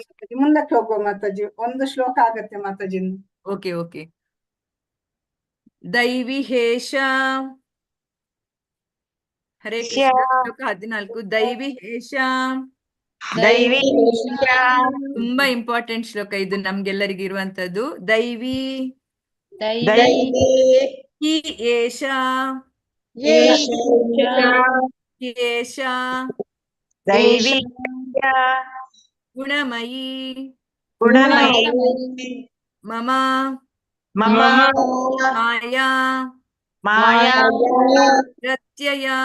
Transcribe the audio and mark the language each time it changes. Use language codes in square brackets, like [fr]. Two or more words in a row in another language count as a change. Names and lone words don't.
[kn] ಮುಂದಕ್ಕೆ ಹೋಗುವ ಮಾತಾಜಿ. ಒಂದು ಶ್ಲೋಕ ಆಗತ್ತೆ ಮಾತಾಜಿ. ಓಕೆ. ದೈವಿಹೇಷ. ಹರೇ ಕೃಷ್ಣ. ಶ್ಲೋಕ 14. ದೈವಿಹೇಷ. ತುಂಬಾ ಇಂಪಾರ್ಟೆಂಟ್ ಶ್ಲೋಕ ಇದು, ನಮ್ಗೆಲ್ಲರಿಗೂ ಇರುವಂತದ್ದು. [sa] ದೈವಿ ಹಿ ಏಷ ಏಷ ಗುಣಮಯಿ ಮಮ ಮಾಯಾ ಪ್ರತ್ಯಯ